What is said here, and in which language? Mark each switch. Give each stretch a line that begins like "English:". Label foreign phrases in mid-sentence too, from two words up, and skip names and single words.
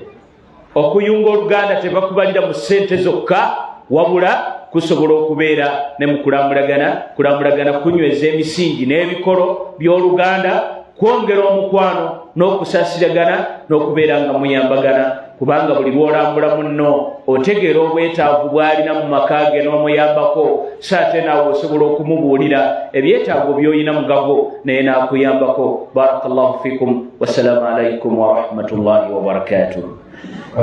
Ganda: Okuyunga Oluganda tebakubalira mu ssente zokka, wabula kusobola okubeera ne mu kulambulagana, kunyweza emisingi n'ebikolo by'Oluganda, kwongera omukwano n'okusaasiragana n'okubeera nga muyambagana. Kubanga buli lw'olambula munno otegeera obwetaavu bw'alina mu maka ge n'omuyambako, saate naawe osobola okumubuulira ebyetaago by'olina mugago naye n'akuyambako.
Arabic: بارك الله فيكم. والسلام عليكم ورحمة الله وبركاته.